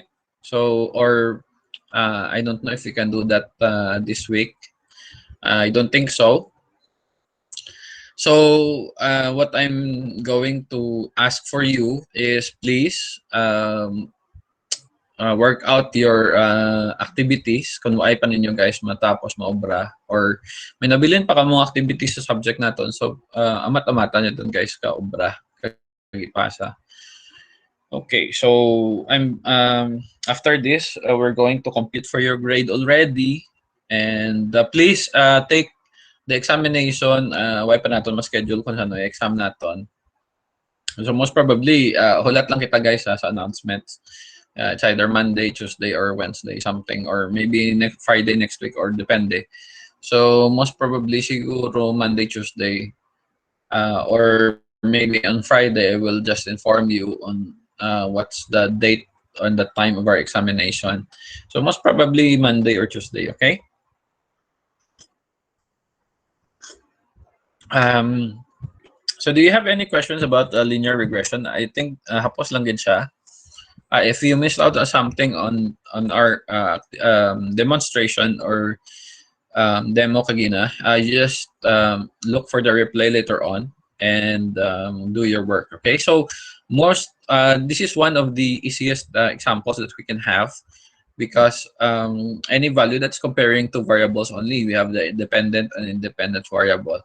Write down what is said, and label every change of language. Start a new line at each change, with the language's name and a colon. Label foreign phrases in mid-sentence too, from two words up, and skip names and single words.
English: So or I don't know if you can do that this week. I don't think so. So what I'm going to ask for you is please work out your activities
Hiligaynon: kung ay pa ninyo guys matapos maobra or may nabilin pa ka mga activities sa subject naton. So amat-amatan nyo dun guys ka obra kagipasa.
English: Okay, so I'm after this we're going to compute for your grade already, and please take the examination.
Hiligaynon: Why pa naton ma-schedule kung ano yung exam naton.
English: So most probably
Hiligaynon: hulat lang kita guys sa announcements.
English: It's either Monday, Tuesday, or Wednesday, something, or maybe next Friday next week, or depende. So most probably siguro Monday, Tuesday, or maybe on Friday, I will just inform you on what's the date and the time of our examination. So most probably Monday or Tuesday, okay? So do you have any questions about linear regression? I think
Hiligaynon: hapos lang din siya.
English: If you missed out on something on our demonstration or demo kagina, just look for the replay later on and do your work. Okay, so this is one of the easiest examples that we can have, because any value that's comparing two variables only, we have the dependent and independent variable.